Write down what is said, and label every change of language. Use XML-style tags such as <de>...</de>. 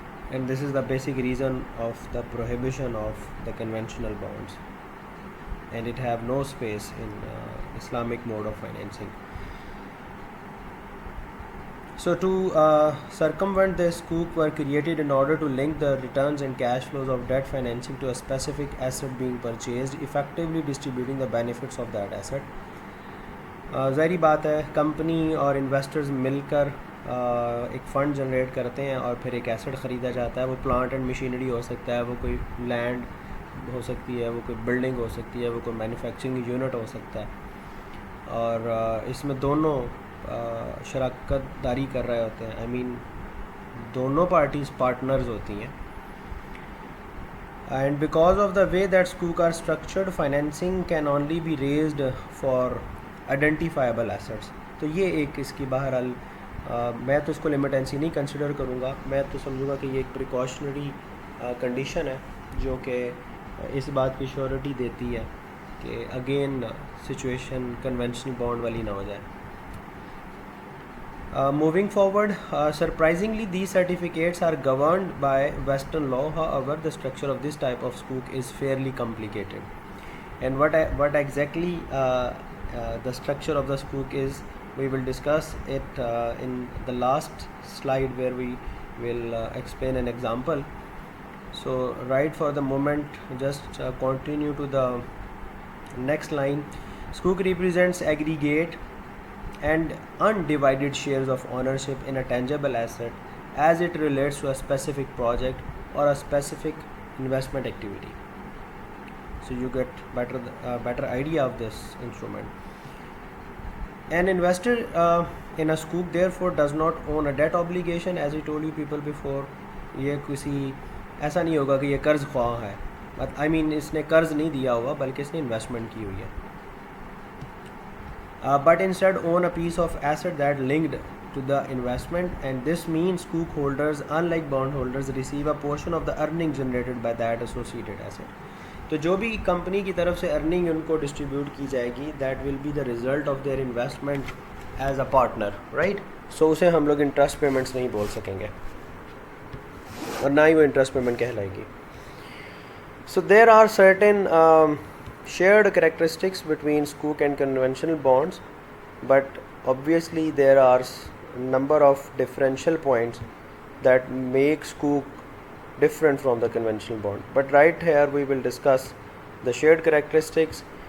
<en>And this is the basic reason of the prohibition of the conventional bonds, and it have no space in Islamic mode of financing. So to circumvent this, sukuk were created in order to link the returns and cash flows of debt financing to a specific asset being purchased, effectively distributing the benefits of that asset.</en> <ur>ظاہری بات ہے company اور investors مل کر ایک fund generate کرتے ہیں اور پھر ایک ایسٹ خریدا جاتا ہے. وہ پلانٹ اینڈ مشینری ہو سکتا ہے, وہ کوئی لینڈ ہو سکتی ہے, وہ کوئی بلڈنگ ہو سکتی ہے, وہ کوئی مینوفیکچرنگ یونٹ ہو سکتا ہے, اور اس میں دونوں شراکت داری کر رہے ہوتے ہیں. آئی مین دونوں پارٹیز پارٹنرز ہوتی ہیں.</ur> <en>And because of the way that سکوک are structured, financing can only be raised for identifiable assets.</en> <ur>تو یہ ایک اس کی بہرحال میں تو اس کو لمیٹنسی نہیں کنسیڈر کروں گا, میں تو سمجھوں گا کہ یہ ایک پریکاشنری کنڈیشن ہے جو کہ اس بات کی شیورٹی دیتی ہے کہ اگین سچویشن کنونشنل بانڈ والی نہ ہو جائے.</ur> <en>Moving forward, surprisingly, these certificates are governed by Western law. However, the structure of this type of sukuk is fairly complicated. And what exactly the structure of the sukuk is, we will discuss it in the last slide, where we will explain an example. So, right for the moment, just continue to the next line. Sukuk represents aggregate and undivided shares of ownership in a tangible asset as it relates to a specific project or a specific investment activity. So you get better idea of this instrument. An investor in a sukuk therefore does not own a debt obligation, as I told you people before.</en> <ur>یہ کسی ایسا نہیں ہوگا کہ یہ قرض خواہ ہے, I mean اس نے قرض نہیں دیا ہوا بلکہ اس نے انویسٹمنٹ کی ہوئی ہے.</ur> <en>But instead own a piece of asset that linked to the investment, and this means sukuk holders, unlike bond holders, receive a portion of the earning generated by that associated asset.</en> <ur>تو جو بھی company کی طرف سے earning ان کو distribute کی جائے گی,</ur> <en>that will be the result of their investment as a partner, right?</en> <ur>So اسے ہم لوگ انٹرسٹ پیمنٹس نہیں بول سکیں گے اور نہ ہی وہ انٹرسٹ پیمنٹ کہلائے گی.</ur> <en>So there are certain shared characteristics between sukuk and conventional bonds, but obviously there are number of differential points that make sukuk different from the conventional bond. But right here we will discuss the shared characteristics.</en>